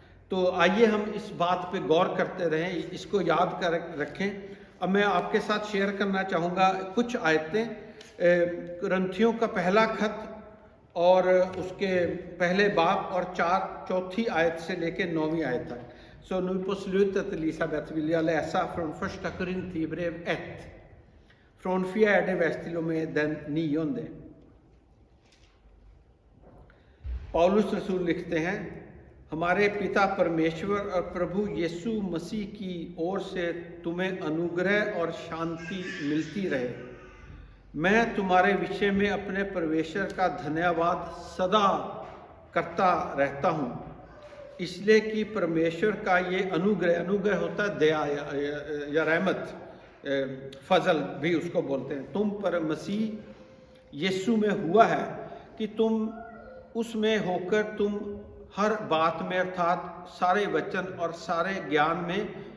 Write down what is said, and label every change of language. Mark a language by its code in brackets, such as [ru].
[hi] तो आइए हम इस बात पे गौर करते रहें, इसको याद कर रखें। अब मैं आपके साथ शेयर करना चाहूँगा कुछ आयतें, कुरिन्थियों का पहला खत और उसके पहले बाब और 4 आयत से लेके 9वीं आयत तक. [sv] Så nu på slutet, Elisabeth, vill jag läsa från första Korintierbrev 1. Från 4:e vers till och med den 9:e. [hi] पौलुस रसूल लिखते हैं, हमारे पिता परमेश्वर और प्रभु यीशु मसीह की ओर से तुम्हें अनुग्रह और शांति मिलती रहे। मैं तुम्हारे विषय में अपने परमेश्वर का धन्यवाद सदा करता रहता हूँ, इसलिए कि परमेश्वर का ये अनुग्रह होता है दया या रहमत, फजल भी उसको बोलते हैं, तुम पर मसीह यीशु में हुआ है कि तुम उसमें होकर तुम हर बात में अर्थात सारे वचन और सारे ज्ञान में